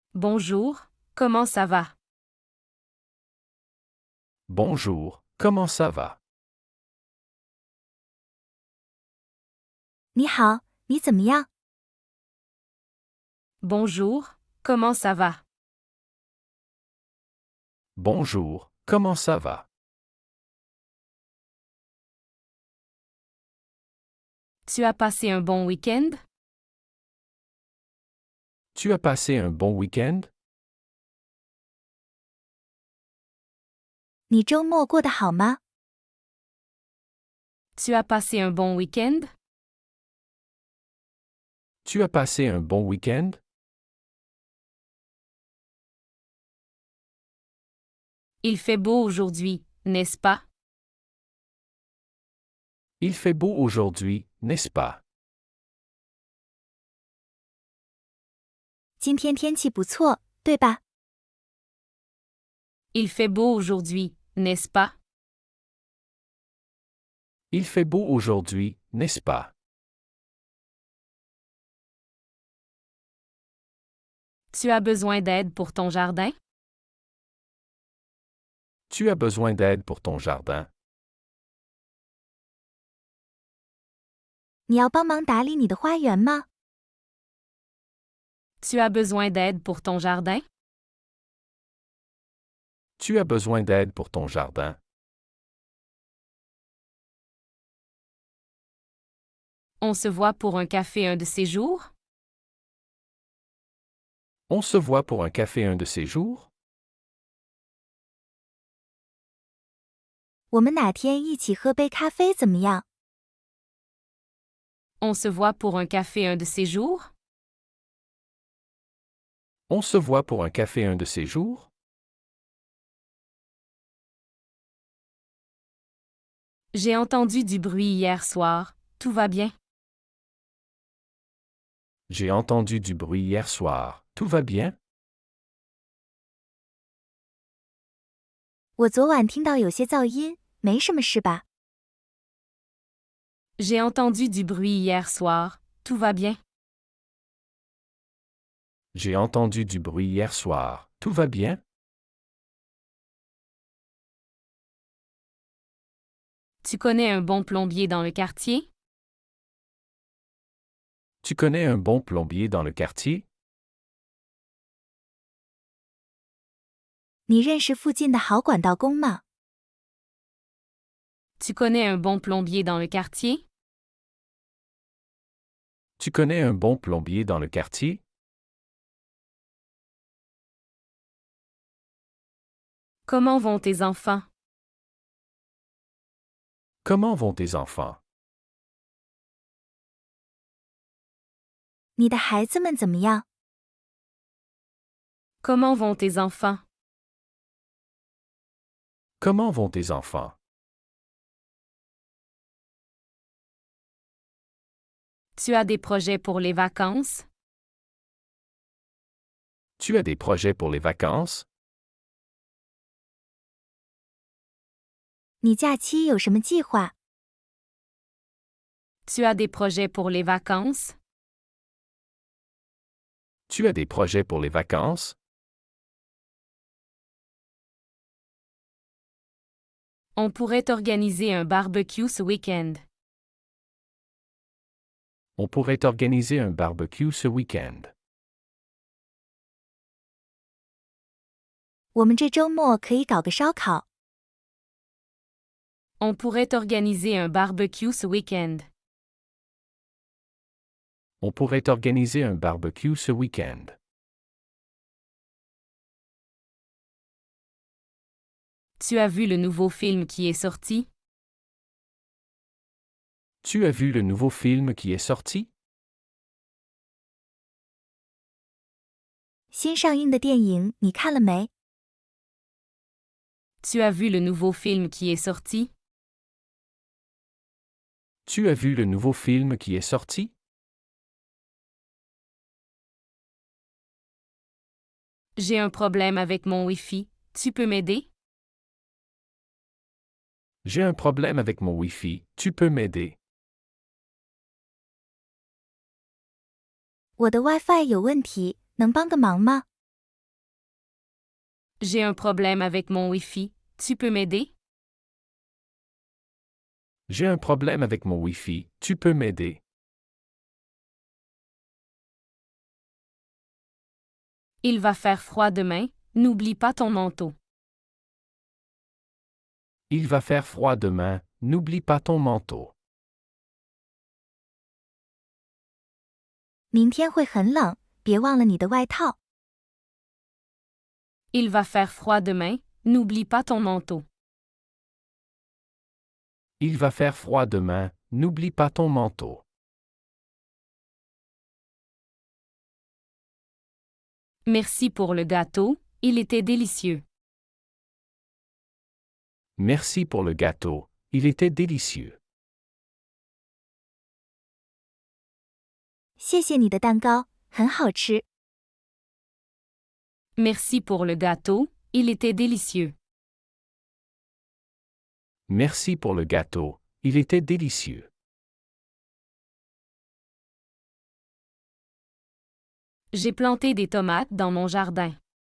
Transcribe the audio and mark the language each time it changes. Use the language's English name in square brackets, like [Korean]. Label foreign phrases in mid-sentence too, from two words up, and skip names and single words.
[French] Bonjour, comment ça va? Bonjour, comment ça va? [Chinese] 你好，你怎么样？ [French] Bonjour, comment ça va? Bonjour, comment ça va? Tu as passé un bon week-end? Tu as passé un bon week-end? [Chinese] 你周末过得好吗？ [French] Tu as passé un bon week-end? Tu as passé un bon week-end? Il fait beau aujourd'hui, n'est-ce pas? Il fait beau aujourd'hui, n'est-ce pas? [Chinese] 今天天气不错，对吧？ [French] Il fait beau aujourd'hui, n'est-ce pas? Il fait beau aujourd'hui, n'est-ce pas? Tu as besoin d'aide pour ton jardin? Tu as besoin d'aide pour ton jardin? [Chinese] 你要帮忙打理你的花园吗？ [French] Tu as besoin d'aide pour ton jardin? Tu as besoin d'aide pour ton jardin? On se voit pour un café un de ces jours? On se voit pour un café un de ces jours? [Chinese] 我们哪天一起喝杯咖啡怎么样？ [French] On se voit pour un café un de ces jours? On se voit pour un café un de ces jours? J'ai entendu du bruit hier soir, tout va bien? J'ai entendu du bruit hier soir, tout va bien? [Chinese] 我昨晚听到有些噪音，没什么事吧？ [French] J'ai entendu du bruit hier soir, tout va bien? J'ai entendu du bruit hier soir, tout va bien? Tu connais un bon plombier dans le quartier? Tu connais un bon plombier dans le quartier? [Chinese] 你认识附近的好管道工吗？ [French] Tu connais un bon plombier dans le quartier? Tu connais un bon plombier dans le quartier? Comment vont tes enfants? Comment vont tes enfants? [Chinese] 你的孩子们怎么样？ [French] Comment vont tes enfants? Comment vont tes enfants? Tu as des projets pour les vacances? Tu as des projets pour les vacances? [Chinese] 你假期有什么计划？ [French] Tu as des projets pour les vacances? Tu as des projets pour les vacances? On pourrait organiser un barbecue ce week-end. On pourrait organiser un barbecue ce week-end. [Chinese] 我们这周末可以搞个烧烤。 [French] On pourrait organiser un barbecue ce week-end. On pourrait organiser un barbecue ce week-end. Tu as vu le nouveau film qui est sorti? Tu as vu le nouveau film qui est sorti? [Chinese] 新上映的电影你看了没？ [French] Tu as vu le nouveau film qui est sorti? Tu as vu le nouveau film qui est sorti? J'ai un problème avec mon Wi-Fi. Tu peux m'aider? J'ai un problème avec mon Wi-Fi, tu peux m'aider? [Chinese] 我的 WiFi 有问题，能帮个忙吗？ [French] J'ai un problème avec mon Wi-Fi. Tu peux m'aider? J'ai un problème avec mon Wi-Fi, tu peux m'aider? Il va faire froid demain, n'oublie pas ton manteau. Il va faire froid demain, n'oublie pas ton manteau. [Chinese] 明天会很冷，别忘了你的外套。 [French] Il va faire froid demain, n'oublie pas ton manteau. Il va faire froid demain, n'oublie pas ton manteau. Merci pour le gâteau, il était délicieux. Merci pour le gâteau, il était délicieux. [Chinese] 谢谢你的蛋糕，很好吃。 [French] Merci pour le gâteau, il était délicieux. Merci pour le gâteau, il était délicieux. J'ai planté des tomates dans mon jardin.